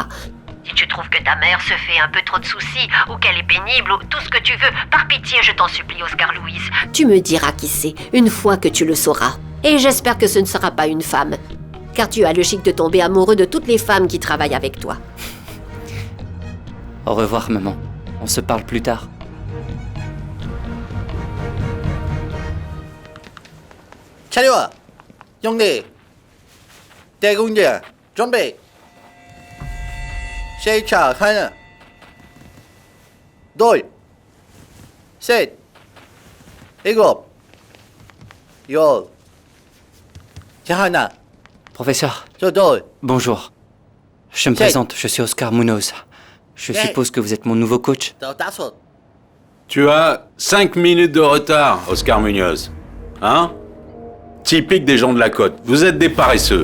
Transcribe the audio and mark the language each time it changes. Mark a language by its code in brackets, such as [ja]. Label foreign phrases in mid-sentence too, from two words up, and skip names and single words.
[fr] Si tu trouves que ta mère se fait un peu trop de soucis, ou qu'elle est pénible, ou tout ce que tu veux, par pitié, je t'en supplie, Oscar Louis. Tu me diras qui c'est, une fois que tu le sauras. Et j'espère que ce ne sera pas une femme. Car tu as le chic de tomber amoureux de toutes les femmes qui travaillent avec toi. Au revoir, maman. On se parle plus tard. [ko] 차려! 형님! 대공제 준비! 시작 하나 둘 셋 일곱 열 하나 [fr] Professeur. [ko] 둘 [fr] Bonjour. Je me présente, je suis Oscar Munoz. Je suppose que vous êtes mon nouveau coach. [ko] 다섯 [fr] Tu as 5 minutes de retard, Oscar Munoz. Hein? Typique des gens de la côte. Vous êtes des paresseux.